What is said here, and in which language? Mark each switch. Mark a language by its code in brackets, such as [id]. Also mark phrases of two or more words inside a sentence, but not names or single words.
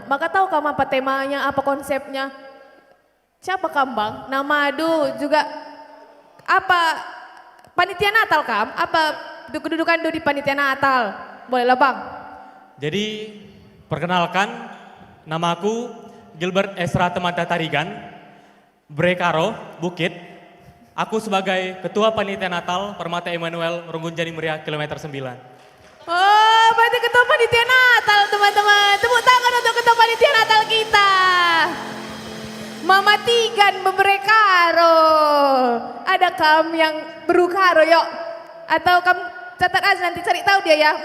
[id] Maka tahu kamu apa temanya, apa konsepnya? Siapa kamu bang? Nama juga apa? Panitia Natal kamu? Apa kedudukan di panitia Natal? Bolehlah bang. Jadi perkenalkan, namaku Gilbert Esra Temanta Tarigan, Brekaro, Bukit. Aku sebagai Ketua Panitia Natal Permata Emmanuel Ronggonjani Meriah kilometer 9. Oh, berarti ketua panitia Natal teman-teman. Tepuk tangan untuk ketua panitia Natal kita. Mama Tigan Brekaro. Ada kamu yang berukaro yuk? Atau kamu catat aja nanti cari tahu dia ya.